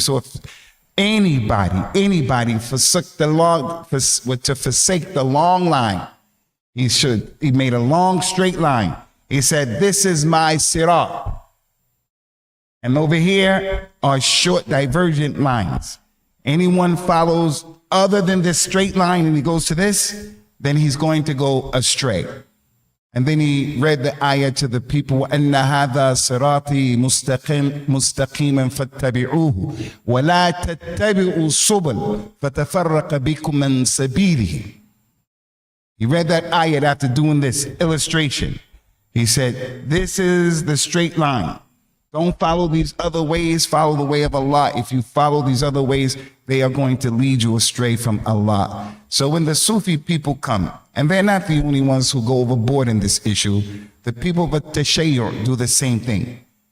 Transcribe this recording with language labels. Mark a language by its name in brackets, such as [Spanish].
[English] So if anybody forsook the long, to forsake the long line, he made a long straight line. He said, this is my sirat. And over here are short divergent lines. Anyone follows other than this straight line and he goes to this, then he's going to go astray. And then he read the ayah to the people, [Arabic] أَنَّ هَذَا صِرَاطِي مُسْتَقِيمًا فَاتَّبِعُوهُ وَلَا تَتَّبِعُوا السُّبُلَ فَتَفَرَّقَ بِكُم مَّن سَبِيلِهِ. [English] He read that ayah after doing this illustration. He said, this is the straight line. Don't follow these other ways, follow the way of Allah. If you follow these other ways, they are going to lead you astray from Allah. So when the Sufi people come, and they're not the only ones who go overboard in this issue, the people of Tashayyur do the same thing.